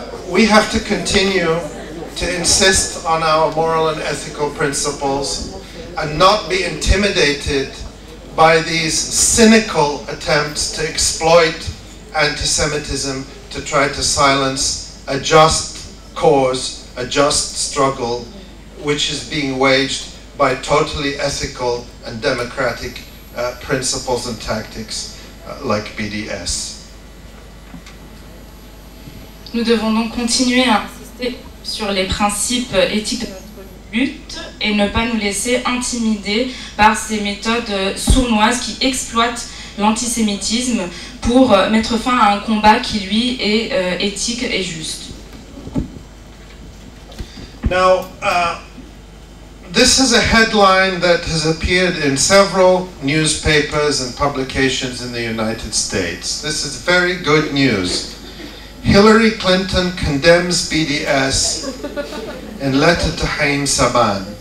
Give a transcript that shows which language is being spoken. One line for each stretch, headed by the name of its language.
English: We have to continue to insist on our moral and ethical principles and not be intimidated by these cynical attempts to exploit anti-Semitism to try to silence a just cause, a just struggle, which is being waged by totally ethical and democratic principles and tactics like BDS.
French: Nous devons donc continuer à insister sur les principes éthiques de notre lutte et ne pas nous laisser intimider par ces méthodes sournoises qui exploitent l'antisémitisme pour mettre fin à un combat qui, lui, est éthique et juste.
English: Now, this is a headline that has appeared in several newspapers and publications in the United States. This is very good news. Hillary Clinton condemns BDS in letter to Haim Saban.